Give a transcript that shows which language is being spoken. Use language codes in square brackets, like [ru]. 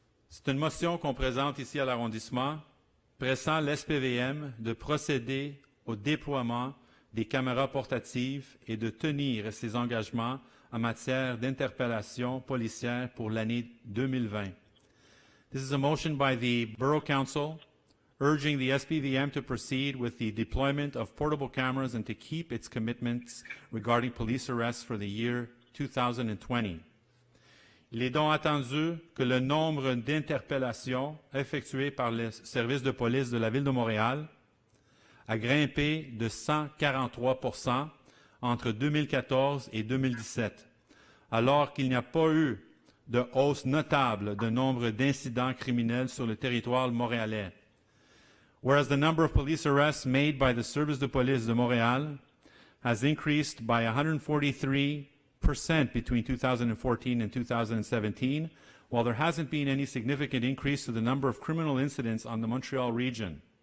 [fr] C'est une motion qu'on présente ici à l'arrondissement, pressant l'SPVM de procéder au déploiement des caméras portatives et de tenir ses engagements en matière d'interpellation policière pour l'année 2020. [en] This is a motion by the Borough Council urging the SPVM to proceed with the deployment of portable cameras and to keep its commitments regarding police arrests for the year 2020. [fr] Il est donc attendu que le nombre d'interpellations effectuées par les services de police de la Ville de Montréal a grimpé de 143% entre 2014 et 2017, alors qu'il n'y a pas eu de hausse notable de nombre d'incidents criminels sur le territoire montréalais. [en] Whereas the number of police arrests made by the Service de Police de Montréal has increased by 143% between 2014 and 2017, while there hasn't been any significant increase to the number of criminal incidents on the Montreal region.